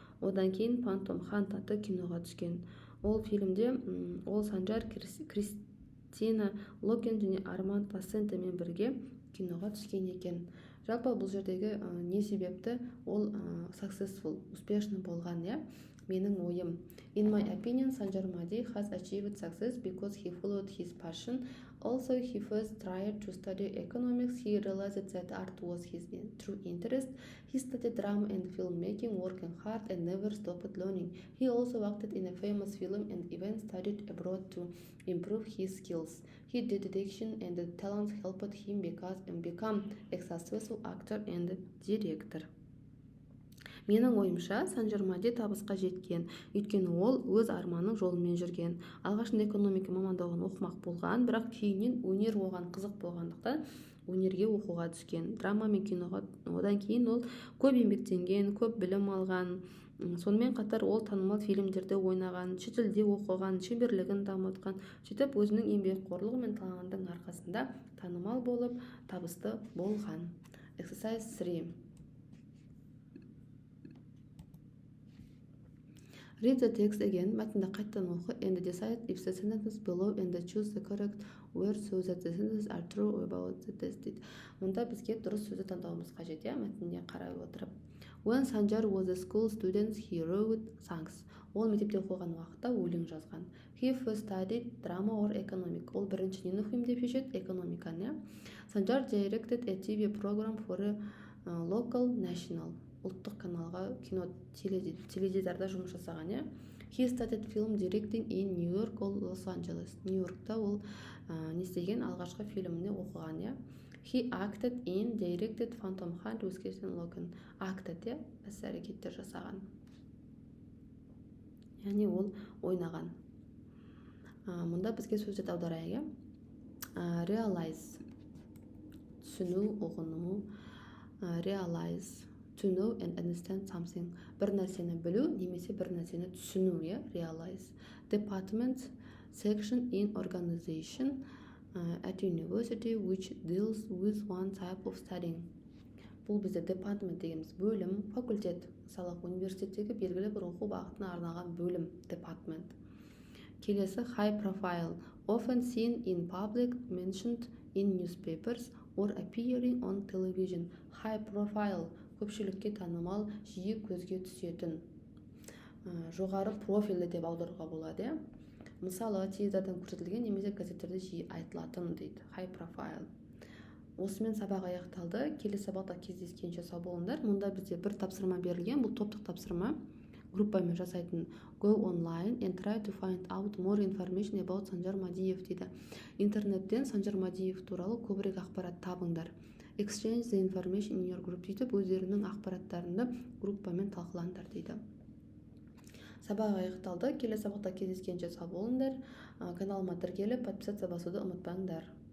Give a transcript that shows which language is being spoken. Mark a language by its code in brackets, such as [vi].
[kk] Одан кейін Pantone Hand атты киноға түскен. Ол фильмде ол Санжар, Кристина Локен және Арманд Ассентемен бірге киноға түскен екен. Жалпы бұл жердегі не себепті ол [en] successful, [ru] успешный [kk] болған, менің ойым. [en] In my opinion, Sanjar Madi has achieved success because he followed his passion. Also, he first tried to study economics. He realized that art was his true interest. He studied drama and filmmaking, working hard and never stopped learning. He also acted in a famous film and even studied abroad to improve his skills. His dedication and talents helped him become a successful actor and director. [kk] Менің ойымша, Санжар Мади табысқа жеткен, өйткені ол өз арманның жолымен жүрген. Алғашында экономика мамандығын оқымақ болған, бірақ кейіннен өнер оған қызық болғандықтан өнерге оқуға түскен. Драма мен киноға одан кейін ол көп еңбектенген, көп білім алған, Сонымен қатар ол танымал фильмдерде ойнаған, шетелде оқыған, шеберлігін дамытқан, сөйтіп өзінің еңбекқорлығы мен талантының арқасында танымал болып, табысты болған. [en] Exercise 3. Read the text again. [kk] Мәтінді қайттан оқы [en] and decide if the sentences below and choose the correct word so that the sentences are true about the test. [kk] Мұнда бізге дұрыс сөзді таңдауымыз қажет, мәтініне қарай отырып. [en] When Sanjar was a school student, he wrote songs. [kk] Ол мектепте оқыған уақытта өлең жазған. [en] He first studied drama or economic. [kk] Ол бірінші нені оқимын деп шешеді? Экономиканы. [en] Sanjar directed a TV program for a local national. [kk] Ұлттық каналға кино теледидарда жұмыс жасаған. [en] He studied film directing in New York or Los Angeles. [kk] Нью-Йоркта ол не істеген? Алғашқы фильміне оқыған. [en] He acted in directed Phantom Hunt with Kirsten Logan. Acted, [kk] іс-әрекеттер жасаған. Яғни ол ойнаған. Мұнда бізге сөздерді аударайық. Realize, түсіну, ұғыну. [en] Realize, to know and understand something. [kk] Бір нәрсені білу немесе бір нәрсені түсіну, realize. [en] Department, section in organization at university which deals with one type of studying. [kk] Бұл бізде department дегеніміз бөлім, факультет. Мысалы, университеттегі белгілі бір оқу бағытына арналған бөлім, department. Келесі [en] high profile, often seen in public, mentioned in newspapers or appearing on television. [kk] High profile, көпшілікке танымал, жиі көзге түсетін. Жоғары профильді деп аударуға болады. Мысалы, теледидардан көрсетілген немесе газеттерде жиі айтылатын дейді. High profile. Осымен сабақ аяқталды. Келесі сабақта кездескенше сау болыңдар. Мұнда бізде бір тапсырма берілген. Бұл топтық тапсырма. Группамен жасайтын. [en] Go online and try to find out more information about Sanjar Madiev [kk] дейді. Интернеттен Sanjar Madiev туралы көбірек ақпарат табыңдар. [en] Exchange the information in your group [kk] дейді. Өздерінің ақпараттарында группамен талқылаңдар дейді. Сабақ аяқталды. Келесі сабақта кездескенше сау болыңдар. Каналыма тіркеліп, [ru] подписаться [kk] басуды ұмытпаңдар.